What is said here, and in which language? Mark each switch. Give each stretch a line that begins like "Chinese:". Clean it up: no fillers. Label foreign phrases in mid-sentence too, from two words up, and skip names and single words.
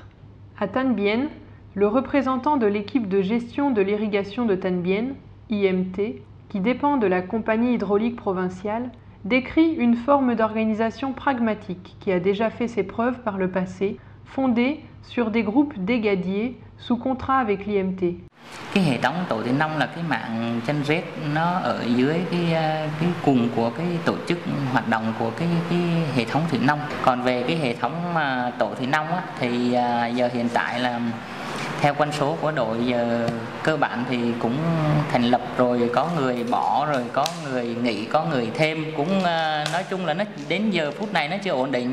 French: À Tan Bien, le représentant de l'équipe de gestion de l'irrigation de Tan Bien, IMT, qui dépend de la compagnie hydraulique provinciale, décrit une forme d'organisation pragmatique qui a déjà fait ses preuves par le passé, fondée sur des groupes d'égadiers sous contrat avec l'IMT.
Vietnamese: Cái hệ thống tổ thủy nông là cái mạng chân rết, nó ở dưới cái cùng của cái tổ chức hoạt động của cái hệ thống thủy nông. Còn về cái hệ thống tổ thủy nông á, thì giờ hiện tại là theo quân số của đội giờ cơ bản thì cũng thành lập rồi, có người bỏ rồi, có người nghỉ, có người thêm, cũng nói chung là nó đến giờ phút này nó chưa ổn định.